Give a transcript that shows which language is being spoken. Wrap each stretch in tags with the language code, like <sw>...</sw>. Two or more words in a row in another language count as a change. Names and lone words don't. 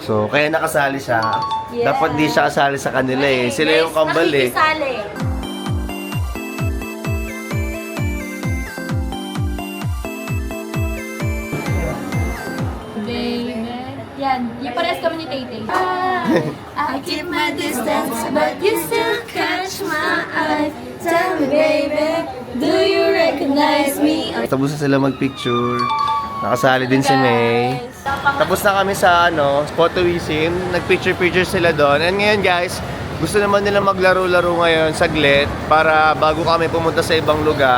<tl>So kaya nakasali siya. Dapat di siya kasali sa kanila eh. Sila yung kambal eh. Nakikisali. Yan, yung parehas kami ni Tay-Tay.</tl> <en>I keep my distance, but you still catch my eye. Tell me, baby, do you recognize me?</en> <tl>Tapos na sila magpicture. Nakasali din si May. Tapos na kami sa photowism. Nagpicture-picture sila doon. And ngayon guys, gusto naman nila maglaro-laro ngayon saglit para bago kami pumunta sa ibang lugar.</tl>